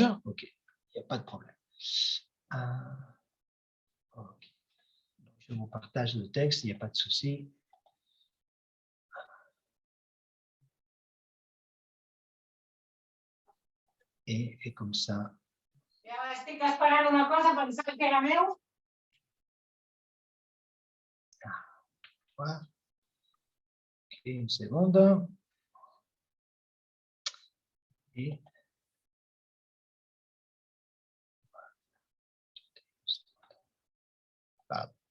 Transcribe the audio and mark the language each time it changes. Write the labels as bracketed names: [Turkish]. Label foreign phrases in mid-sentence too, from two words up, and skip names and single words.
[French] OK, il n'y a pas de problème. OK. Donc, je vous partage le texte, il n'y a pas de souci. Et comme ça. [Catalan] Estic esperant una cosa, pensava que era meu. [French] Voilà. OK, une seconde. Et pardon.